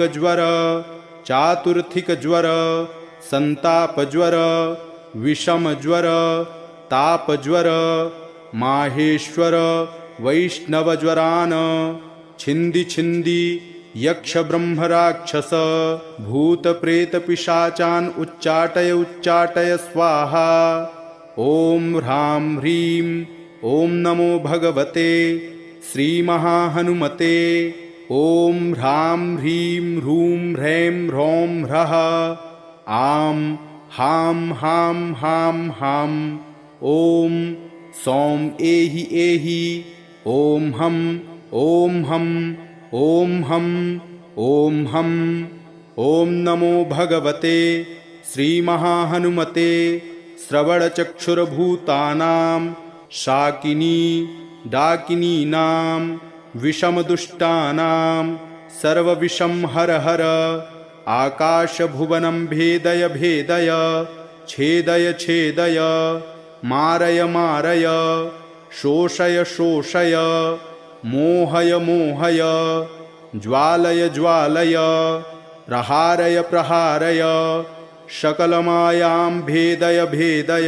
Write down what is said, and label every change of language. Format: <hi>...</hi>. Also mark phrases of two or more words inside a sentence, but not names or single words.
<sa>ज्वर चातुर्थिक ज्वर संताप ज्वर विषम ज्वर ताप ज्वर माहेश्वर वैष्णव ज्वरान छिंदी छिंदी यक्ष ब्रह्म राक्षस भूत प्रेत पिशाचान उच्चाटय उच्चाटय स्वाहा। ओम ह्रां ह्रीं ओम नमो भगवते श्रीमहाहनुमते। ओम ह्रां ह्रीं ह्रूं ह्रैं ह्रौं ह्रः आं हां हां हां हां। ओम सौं एहि एहि ओम हम ओम हम ओम हम ओम हम। ओम नमो भगवते श्रीमहाहनुमते श्रवणचक्षुर्भूतानां शाकिनी डाकिनीनां विषमदुष्टानां सर्वविषं हर हर आकाशभुवनं भेदय भेदय छेदय छेदय मारय मारय शोषय शोषय मोहय मोहय ज्वालय ज्वालय प्रहारय प्रहारय सकलमायां भेदय भेदय।</sa>